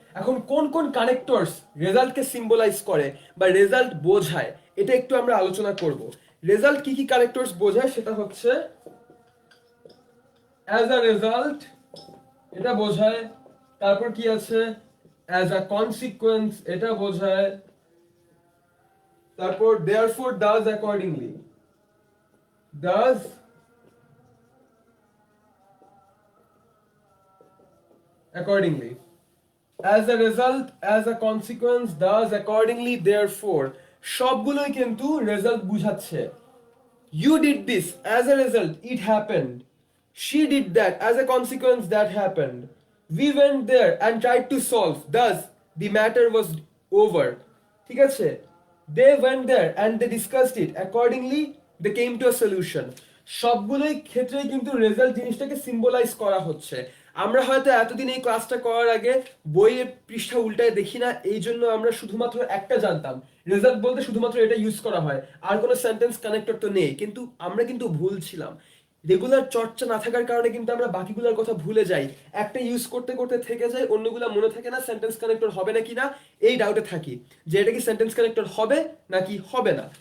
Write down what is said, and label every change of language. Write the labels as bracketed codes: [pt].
[bn] এখন কোন কোন কানেক্টরস রেজাল্টকে সিম্বলাইজ করে বা রেজাল্ট বোঝায়, এটা একটু আমরা আলোচনা করব। রেজাল্ট কি কি কানেক্টরস বোঝায় সেটা হচ্ছে অ্যাজ আ রেজাল্ট, এটা বোঝায়। তারপর কি আছে, অ্যাজ আ কনসিকুয়েন্স, এটা বোঝায়। [en] তারপর therefore, thus, accordingly, thus accordingly, as a result, as a consequence, thus, accordingly, therefore, [bn] সবগুলোই কিন্তু রেজাল্ট বুঝাচ্ছে। [en] You did this, as a result it happened. She did that, as a consequence that happened. We went there and tried to solve, thus the matter was over. [bn] ঠিক আছে, [en] they went there and they discussed it, accordingly they came to a solution. [bn] সবগুলোই ক্ষেত্রেই কিন্তু result জিনিসটাকে symbolise করা হচ্ছে। আমরা হয়তো এতদিন এই ক্লাসটা করার আগে বইয়ের পৃষ্ঠা উল্টায় দেখি না, এই জন্য আমরা শুধুমাত্র একটা জানতাম, রেজাল্ট বলতে শুধুমাত্র এটা ইউজ করা হয়, আর কোনো সেন্টেন্স কানেক্টর তো নেই। কিন্তু আমরা কিন্তু ভুল ছিলাম, রেগুলার চর্চা না থাকার কারণে কিন্তু আমরা বাকিগুলোর কথা ভুলে যাই, একটা ইউজ করতে করতে থেকে যায়, অন্যগুলো মনে থাকে না, সেন্টেন্স কানেক্টর হবে নাকি না এই ডাউটে থাকি যে এটা কি সেন্টেন্স কানেক্টর হবে নাকি হবে না।